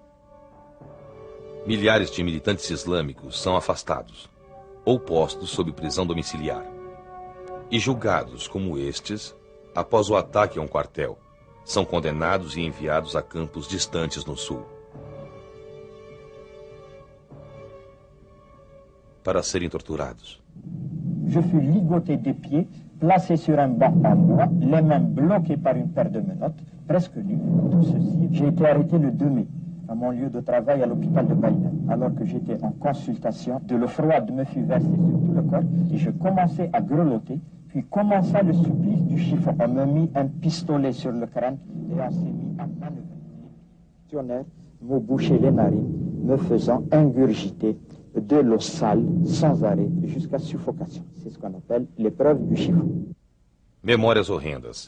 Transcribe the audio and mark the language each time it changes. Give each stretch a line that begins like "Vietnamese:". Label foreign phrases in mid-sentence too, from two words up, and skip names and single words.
Portuguese: Milhares de militantes islâmicos são afastados ou postos sob prisão domiciliar e julgados como estes, após o ataque a um quartel, são condenados e enviados a campos distantes no sul para serem torturados.
French: Je fus ligoté des pieds, placé sur un banc en bois, les mains bloquées par une paire de menottes, presque nues. Tout ceci, j'ai été arrêté le 2 mai, à mon lieu de travail à l'hôpital de Baïna, alors que j'étais en consultation. De l'eau froide me fut versée sur tout le corps et je commençais à grelotter, puis commença le supplice du chiffon. On me mit un pistolet sur le crâne et on s'est mis à manœuvrer. Les fonctionnaires me bouchaient les narines, me faisant ingurgiter de l'eau sale sans arrêt jusqu'à suffocation. C'est ce qu'on appelle l'épreuve du chiffon.
Portuguese: Memórias horrendas.